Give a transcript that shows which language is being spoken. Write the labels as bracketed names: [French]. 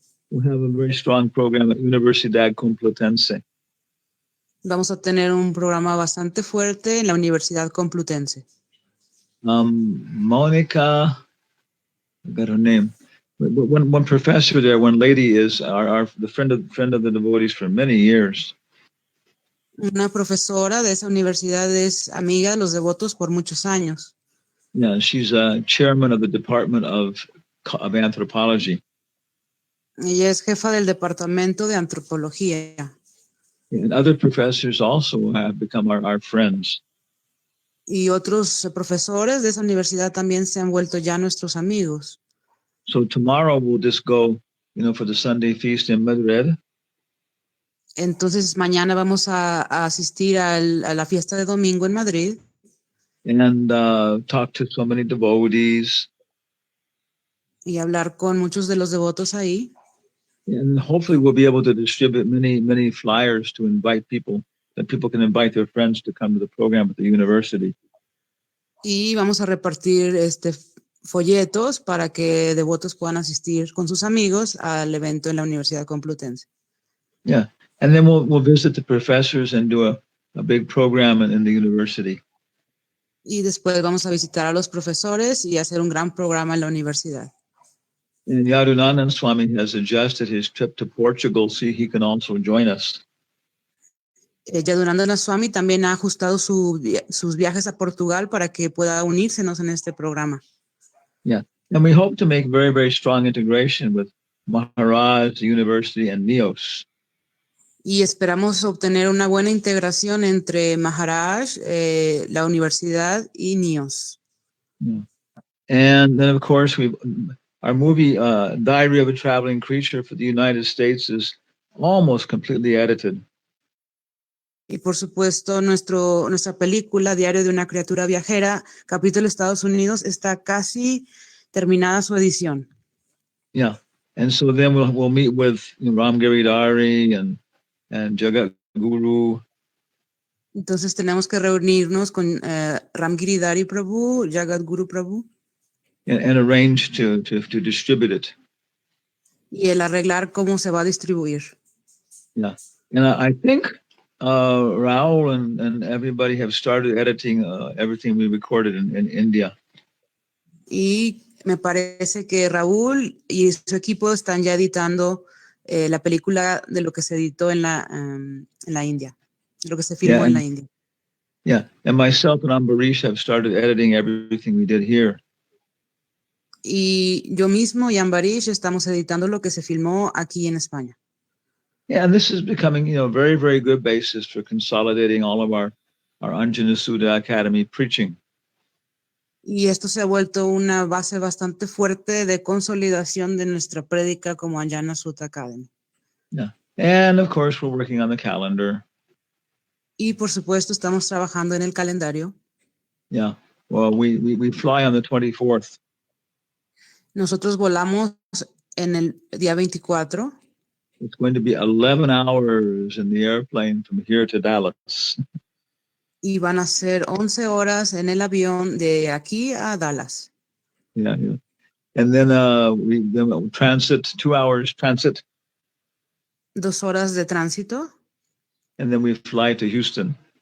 [English] we have a very strong program at Universidad Complutense. [Spanish] vamos a tener un programa bastante fuerte en la Universidad Complutense. [English] Monica, I got her name. One professor there, one lady is the friend of the devotees for many years. [Spanish] Una profesora de esa universidad es amiga de los devotos por muchos años. [English] Yeah, she's chairman of the Department of Anthropology. [Spanish] Ella es jefa del departamento de antropología. [English] And other professors also have become our friends. [Spanish] Y otros profesores de esa universidad también se han vuelto ya nuestros amigos. [English] So tomorrow we'll just go, for the Sunday feast in Madrid. [Spanish] Entonces mañana vamos a asistir a la fiesta de domingo en Madrid. [English] And talk to so many devotees. [Spanish] Y hablar con muchos de los devotos ahí. [English] And hopefully we'll be able to distribute many flyers to invite people, that people can invite their friends to come to the program at the university. [Spanish] Y vamos a repartir folletos para que devotos puedan asistir con sus amigos al evento en la Universidad Complutense. [English] Yeah, and then we'll visit the professors and do a big program in the university. [Spanish] Y después vamos a visitar a los profesores y hacer un gran programa en la universidad. [English] And Yadunandan Swami has adjusted his trip to Portugal so he can also join us. [Spanish] Yadunandan Swami también ha ajustado sus viajes a Portugal para que pueda unírsenos en este programa. [English] Yeah, and we hope to make very, very strong integration with Maharaj, the university, and NEOS. [Spanish] Y esperamos obtener una buena integración entre Maharaj, la universidad y NEOS. [English] Yeah. And then, of course, our movie Diary of a Traveling Creature for the United States is almost completely edited. [Spanish] Y por supuesto, nuestra película Diario de una criatura viajera, capítulo Estados Unidos, está casi terminada su edición. [English] Yeah, and so then we'll meet with Ram Giridhari and Jagat Guru. [Spanish] Entonces tenemos que reunirnos con Ram Giridhari Prabhu, Jagat Guru Prabhu. [English] And arrange to distribute it. [Spanish] Y el arreglar cómo se va a distribuir. [English] Yeah, and I think Raul and everybody have started editing everything we recorded in India. [Spanish] Y me parece que Raúl y su equipo están ya editando la película de lo que se editó en la India, lo que se filmó en la India. [English] Yeah, and myself and Ambarish have started editing everything we did here. [Spanish] Y yo mismo y Ambarish estamos editando lo que se filmó aquí en España. [English] Yeah, and this is becoming, a very, very good basis for consolidating all of our Anjana Sudha Academy preaching. [Spanish] Y esto se ha vuelto una base bastante fuerte de consolidación de nuestra prédica como Anjana Sutta Academy. [English] Yeah, and of course we're working on the calendar. [Spanish] Y por supuesto estamos trabajando en el calendario. [English] Yeah, well, we fly on the 24th. [Spanish] Nosotros volamos en el día 24. [English] It's going to be 11 hours in the airplane from here to Dallas. [Spanish] Y van a ser 11 horas en el avión de aquí a Dallas. [English] Yeah. And then we transit, 2 hours transit. [Spanish] 2 horas de tránsito. [English] And then we fly to Houston.